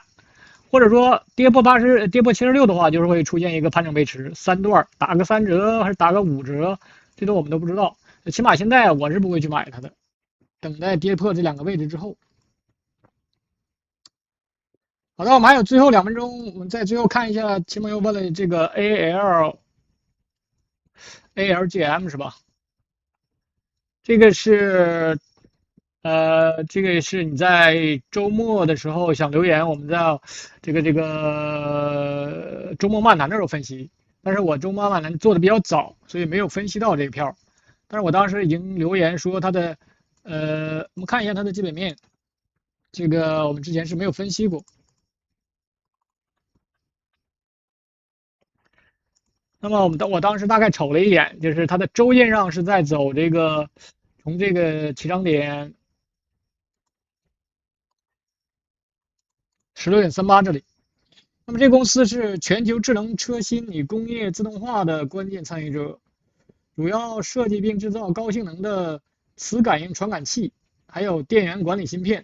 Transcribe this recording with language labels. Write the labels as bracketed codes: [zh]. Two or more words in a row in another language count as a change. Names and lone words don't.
[zh] 或者說跌破76的話，就是會出現一個盤整背馳，3段打個3折還是打個5折，這都我們都不知道。起碼現在我是不會去買它的，等待跌破這2個位置之後。好的，我們還有最後2分鐘，我們再最後看一下，秦朋友問了這個 ALGM 是吧？這個是你在周末的時候想留言，我們在這個周末漫談的時候分析，但是我周末漫談做的比較早，所以沒有分析到這個票。但是我當時已經留言說它的我們看一下它的基本面，這個我們之前是沒有分析過。那麼我當時大概瞅了一眼，就是它的週線上是在走這個從這個起漲點16.38這裡。那麼這公司是全球智能車芯與工業自動化的關鍵參與者，主要設計並製造高性能的磁感應傳感器，還有電源管理芯片。